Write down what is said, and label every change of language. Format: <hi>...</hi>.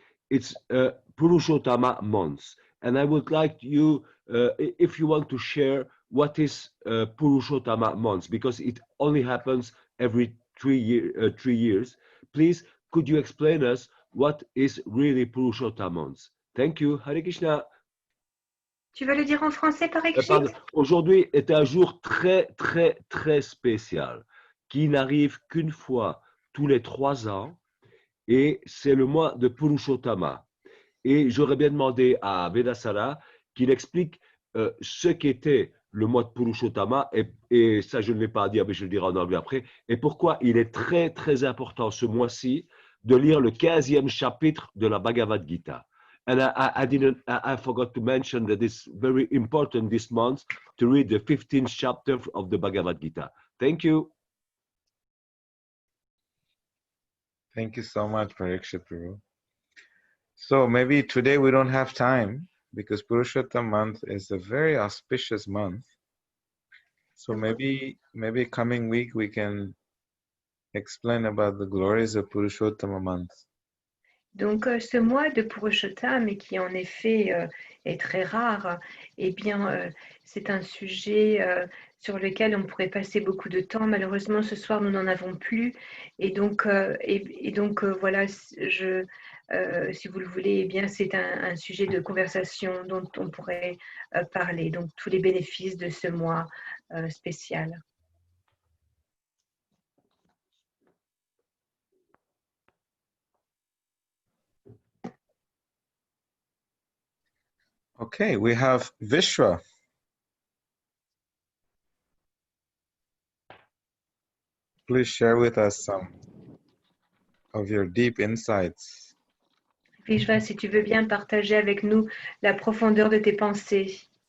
<en>It's Purushottama month, and I would like you, if you want to share what is Purushottama month, because it only happens every 3 years. Please, could you explain us what is really Purushottama month? Thank you. Hare Krishna.</en> <fr>Tu veux le dire en français, Parikshit? Aujourd'hui est un jour très, très, très spécial qui n'arrive qu'une fois tous les 3 ans, et c'est le mois de Purushottama. Et j'aurais bien demandé à Vedasara qu'il explique ce qu'était le mois de Purushottama, et ça je ne l'ai pas à dire, mais je le dirai en anglais après, et pourquoi il est très, très important ce mois-ci de lire le 15e chapitre de la Bhagavad Gita.</fr> <en>And I forgot to mention that it's very important this month to read the 15th chapter of the Bhagavad Gita. Thank you. Thank you so much, Parikshit, Prabhu. So maybe today we don't have time because Purushottam month is a very auspicious month. So maybe coming week we can explain about the glories of Purushottama month.</en> <fr>Donc, ce mois de Purushottam, qui en effet est très rare, eh bien, c'est un sujet sur lequel on pourrait passer beaucoup de temps. Malheureusement, ce soir, nous n'en avons plus. Et donc, voilà, si vous le voulez, eh bien, c'est un sujet de conversation dont on pourrait parler. Donc, tous les bénéfices de ce mois spécial.</fr> <en>Okay, we have Vishwa. Please share with us some of your deep insights.</en> <fr>Vishwa, si tu veux bien partager avec nous la profondeur de tes pensées.</fr>